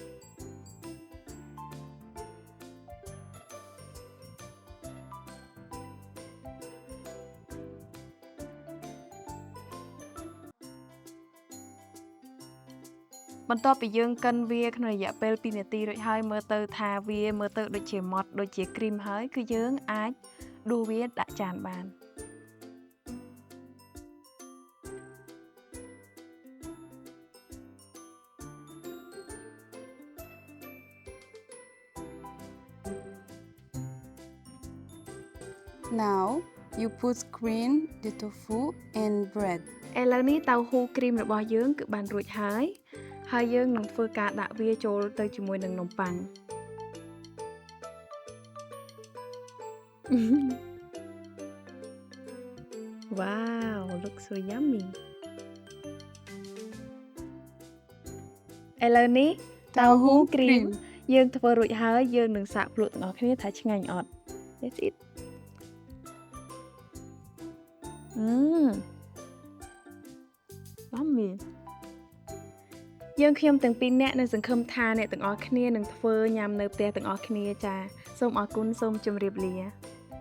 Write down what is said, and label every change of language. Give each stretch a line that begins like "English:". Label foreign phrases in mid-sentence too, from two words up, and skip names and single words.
Khmer: បន្ទាប់ពីយើងកិនវាក្នុងរយៈពេល2នាទីរួចហើយមើលទៅថាវាមើលទៅដូចជាម៉ត់ដូចជាគ្រីមហើយគឺយើងអាចដួសវាដាក់ចានបាន
English: Now you put cream, the tofu and bread.
Khmer: ឥឡូវនេះតៅហ៊ូគ្រីមរបស់យើងគឺបានរួចហើយហើយយើងនឹងធ្វើការដាក់វាចូលទៅជាមួយនឹងនំប៉័ង
English: Wow, looks so yummy
Khmer: ឥឡូវនេះតៅ ហ៊ូគ្រីមយើងធ្វើរួចហើយយើងនឹងសាកភ្លក់ទាំងអស់គ្នាថាឆ្ងាញ់អត់
English: Let's eat Yummy
Khmer: យើងខ្ញុំទាំងពីរនាក់នឹងសង្ឃឹមថាអ្នកទាំងអស់គ្នានឹងធ្វើញ៉ាំនៅផ្ទះទាំងអស់គ្នាចាសូមអរគុណសូមជម្រាបលា